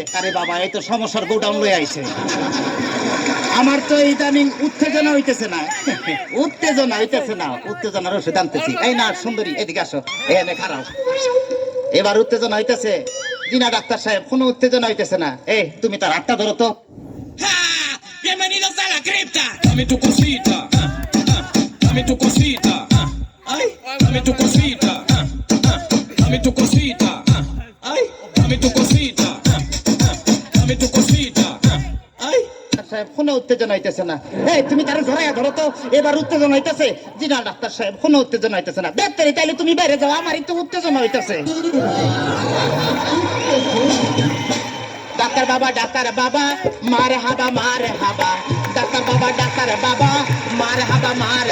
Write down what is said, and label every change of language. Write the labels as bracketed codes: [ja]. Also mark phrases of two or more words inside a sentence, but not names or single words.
[bn] আরে বাবা, এই তো সমস্যার গোডাউন লয়ে আইছে। আমার তো ইদানিং উত্তেজনা হইতেছে না, উত্তেজনা হইতেছে না, উত্তেজনার ওষুধ আনতেছি। এই না সুন্দরী, এদিকে আসো, এখানে খারাপ। এবার উত্তেজনা হইতেছে? জি না ডাক্তার সাহেব, কোনো উত্তেজনা হইতেছে না। এই তুমি তার হাতটা ধরো তো। [es] Bienvenidos a la cripta. Dame tu cosita. Dame tu cosita. Ay, dame tu cosita. Dame tu cosita. Ay, dame tu cosita. Dame tu cosita. Ay. [bn] সাহেব, কোনো উত্তেজনা হইতেছে না। এই তুমি তার ধরাইয়া ধরো তো। এবার উত্তেজনা হইতেছে? জি না ডাক্তার সাহেব, কোনো উত্তেজনা হইতেছে না। দেখতে তাইলে তুমি বাইরে যাও, আমার একটু উত্তেজনা হইতেছে। ডাক্তার বাবা ডাক্তার বাবা মার হাবা মার হাবা, ডাক্তার বাবা ডাক্তার বাবা মার হাবা মার